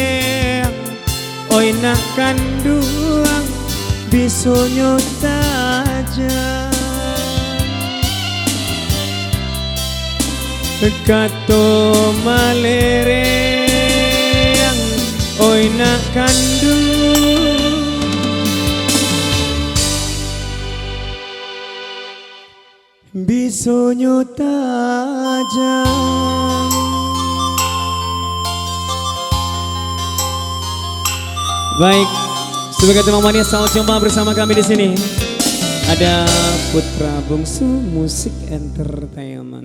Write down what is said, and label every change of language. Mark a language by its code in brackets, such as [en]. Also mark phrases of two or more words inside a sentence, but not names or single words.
[min] oi nak kanduang bisonyo tajam kato malere oi nak kandung bisonyo tajam. [id] Baik, sebagai teman manis selamat jumpa bersama kami di sini. Ada Putra Bongso Musik Entertainment.